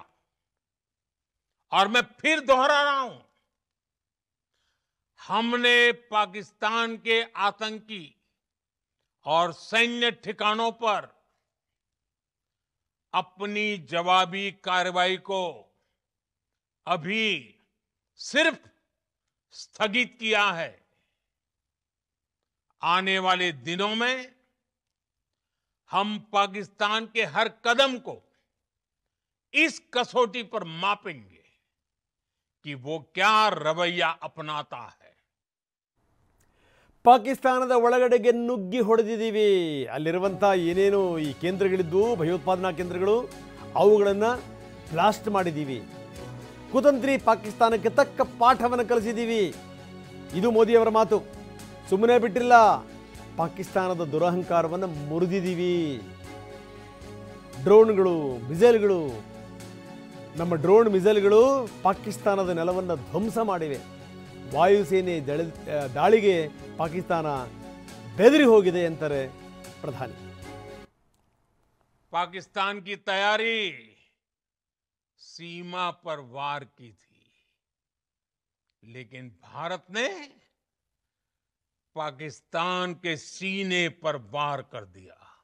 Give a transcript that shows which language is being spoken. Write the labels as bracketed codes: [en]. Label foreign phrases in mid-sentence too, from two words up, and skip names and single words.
[hi] और मैं फिर दोहरा रहा हूं, हमने पाकिस्तान के आतंकी और सैन्य ठिकानों पर अपनी जवाबी कार्रवाई को अभी सिर्फ स्थगित किया है. आने वाले दिनों में हम पाकिस्तान के हर कदम को इस कसौटी पर मापेंगे कि वो क्या रवैया अपनाता है. [kn] ಪಾಕಿಸ್ತಾನದ ಒಳಗಡೆಗೆ ನುಗ್ಗಿ ಹೊಡೆದಿದ್ದೀವಿ. ಅಲ್ಲಿರುವಂಥ ಏನೇನು ಈ ಕೇಂದ್ರಗಳಿದ್ದು ಭಯೋತ್ಪಾದನಾ ಕೇಂದ್ರಗಳು, ಅವುಗಳನ್ನು ಬ್ಲಾಸ್ಟ್ ಮಾಡಿದ್ದೀವಿ. ಕುತಂತ್ರಿ ಪಾಕಿಸ್ತಾನಕ್ಕೆ ತಕ್ಕ ಪಾಠವನ್ನು ಕಲಿಸಿದ್ದೀವಿ. ಇದು ಮೋದಿಯವರ ಮಾತು. ಸುಮ್ಮನೆ ಬಿಟ್ಟಿಲ್ಲ, ಪಾಕಿಸ್ತಾನದ ದುರಹಂಕಾರವನ್ನು ಮುರಿದಿದ್ದೀವಿ. ಡ್ರೋನ್ಗಳು, ಮಿಸೈಲ್ಗಳು, ನಮ್ಮ ಡ್ರೋನ್ ಮಿಸೈಲ್ಗಳು ಪಾಕಿಸ್ತಾನದ ನೆಲವನ್ನು ಧ್ವಂಸ ಮಾಡಿವೆ. ವಾಯುಸೇನೆ ದಾಳಿಗೆ ಪಾಕಿಸ್ತಾನ ಬೆದರಿ ಹೋಗಿದೆ ಅಂತಾರೆ ಪ್ರಧಾನಿ. [hi] पाकिस्तान की तैयारी सीमा पर वार की थी, लेकिन भारत ने पाकिस्तान के सीने पर वार कर दिया.